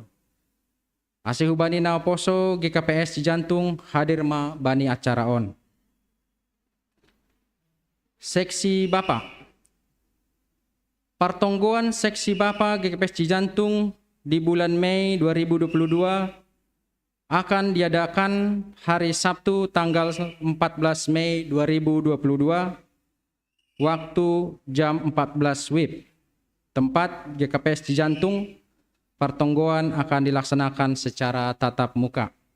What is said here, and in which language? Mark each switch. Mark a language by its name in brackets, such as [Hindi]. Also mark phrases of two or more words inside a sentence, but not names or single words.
[Batak Simalungun] Asih hubani naoposo GKPS Cijantung hadir ma bani acara on. [Indonesian] Seksi Bapak. Partonggoan Seksi Bapak GKPS Cijantung di bulan Mei 2022 akan diadakan hari Sabtu tanggal 14 Mei 2022 waktu jam 14 WIB. Tempat GKPS Cijantung, pertonggoan akan dilaksanakan secara tatap muka.